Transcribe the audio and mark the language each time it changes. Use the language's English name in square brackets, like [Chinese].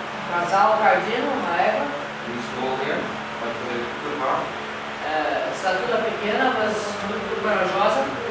[Portuguese] Cavalo Cardino, uma égua. [English] Small hair, but with a good heart. [Portuguese] Estatura pequena, mas muito corajosa.